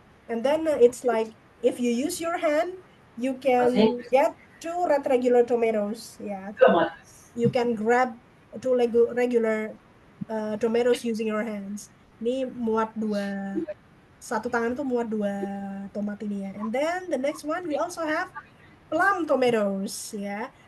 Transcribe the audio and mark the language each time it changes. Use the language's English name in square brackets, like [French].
[English] And then it's like if you use your hand, you can get 2 red regular tomatoes. Ya, you can grab 2 regular tomatoes using your hands. [Indonesian] Ini muat 2, satu tangan tuh muat 2 tomat ini ya. [English] And then the next one we also have plum tomatoes ya.